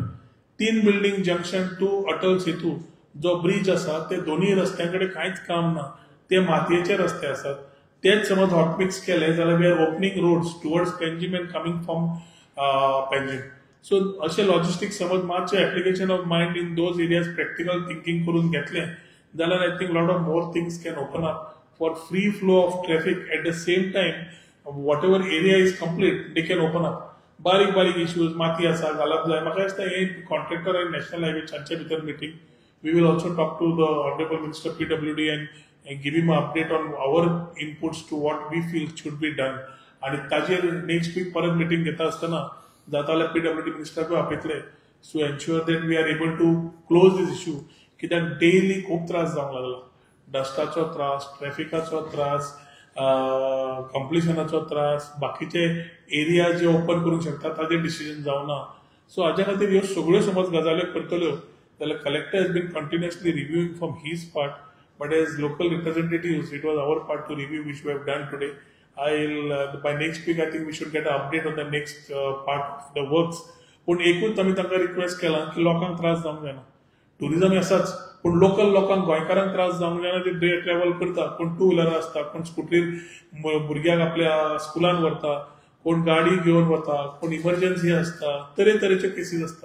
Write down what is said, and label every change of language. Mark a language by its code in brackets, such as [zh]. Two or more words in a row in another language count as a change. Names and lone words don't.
[kok] 3 बिल्डिंग जंक्शन टू अटल सेतू जो ब्रिज आसा ते दोन्ही रस्त्यांकडे कांयच काम ना. ते मातयेचे रस्ते आसात. तेच समज [en] hot mix [kok] केले जाल्यार [en] We are opening roads towards Panjim and coming from Panjim. सो [kok] अशे लॉजिस्टिक्स समज मातशे [en] application of mind in those areas practical thinking [kok] करून घेतले जाल्यार [en] I think lot of more things can open up for free flow of traffic. At the same time whatever area is complete they can open up. [kok] बारीक बारीक इश्यूज माती आसा घालप जाय. म्हाका दिसता हे कॉन्ट्रॅक्टर आनी [en] national highway [kok] तांचे भितर मिटींग. [en] We will also talk to the honourable minister PWD and give him an update on our inputs to what we feel should be done. [kok] आणि ताजेर [en] next week [kok] परत मिटींग घेता आसतना जाता जाल्यार PWD मिनिस्टराकूय आपयतले [en] so ensure that we are able to close this issue. [kok] कित्याक डेली खूब त्रास जावंक लागला. डस्टाचो त्रास, ट्रॅफिकाचो त्रास, कंप्लिशनाचो त्रास, बाकीचे एरिया जे ओपन करूंक शकता ताजेर डिसिजन जावना. सो हाज्या खातीर ह्यो सगळ्यो समज गजाल्यो करतल्यो जाल्यार [en] collector has been continuously reviewing from his part. But as local representatives, it was our part to review, which we have done today. By next week, I think we should get an update on the next part of the works. [kok] पण एकूच आम्ही तांकां रिक्वेस्ट केला की लोकांक त्रास जावंक जायना. टुरिझम आसाच पण लोकल लोकांक गोंयकारांक त्रास जावंक जायना. जे डे ट्रॅव्हल करता, कोण [en] two wheeler [kok] आसता, कोण स्कुटीर भुरग्याक आपल्या स्कुलान व्हरता, कोण गाडी घेवन वता, कोण इमर्जन्सी आसता, तरेतरेचे केसीस आसता.